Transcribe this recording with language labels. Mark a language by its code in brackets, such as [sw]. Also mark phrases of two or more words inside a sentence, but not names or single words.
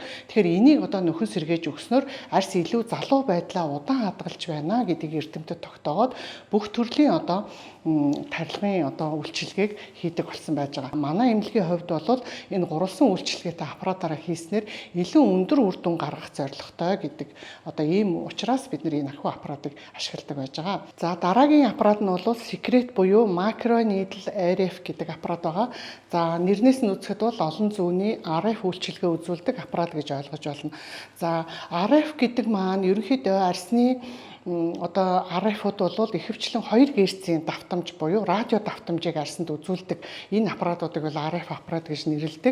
[mn] Тэгэхээр энийг одоо нөхөн сэргээж өгснөөр арьс илүү залуу байдлаа удаан хадгалж байна гэдгийг эрдэмтэд тогтоогоод бүх төрлийн одоо тарилгын одоо үйлчилгээг хийдэг болсон байж байгаа. Манай эмнэлгийн хувьд бол энэ гурвалсан үйлчилгээтэй аппаратаараа хийснээр илүү өндөр үр дүн гаргах зорилготой гэдэг одоо ийм учраас бид энэ ахуй аппаратыг ашигладаг байж байгаа. За дараагийн аппарат нь бол секрет буюу [en] macro needle RF [mn] гэдэг аппарат байгаа. За нэрнээс нь үзэхэд бол олон зүүнний RF үйлчилгээ үзүүлдэг аппарат гэж ойлгож байна. За RF гэдэг маань ерөнхийдөө арьсны одоо RF-ууд бол ихэвчлэн 2 герцийн давтамж буюу радио давтамжийг арьсанд үзүүлдэг энэ аппаратуудыг бол RF аппарат гэж нэрлэдэг.